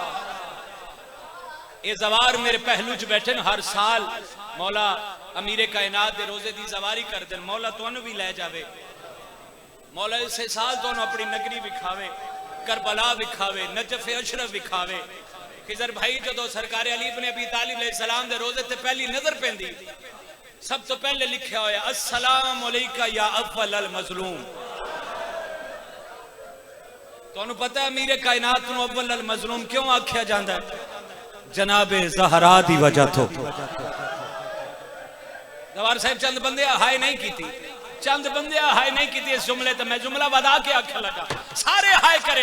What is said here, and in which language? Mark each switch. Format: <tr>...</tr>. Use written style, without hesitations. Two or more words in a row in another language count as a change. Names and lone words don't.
<pa>یہ زوار میرے پہلو چ بیٹھے ہر سال مولا امیرِ کائنات دے روضے دی زواری کر دے. مولا تہانوں بھی لے جاوے، مولا اسے سال تہانوں اپنی نگری وکھاوے، کربلا وکھاوے، نجف اشرف وکھاوے. خضر بھائی جو سرکار علی ابنِ ابی طالب علیہالسلام دے روضے تے پہلی نظر پیندی، سب تو پہلے لکھا ہویا</pa> <ar>السلام عليك يا أول ال مظلوم.</ar> <pa>تہانوں پتا ہے امیرِ کائنات نوں</pa> <ar>أول ال مظلوم</ar> <pa>کیوں آکھیا جاندا ہے? جنابِ زہرا دی وجہ تو. زوار صاحب چند بندے ہائے نہیں کی، چند بندے ہائے نہیں کی اس جملے تو میں جملہ بدا کے آکھیا لگا، سارے ہائے کرے.</pa>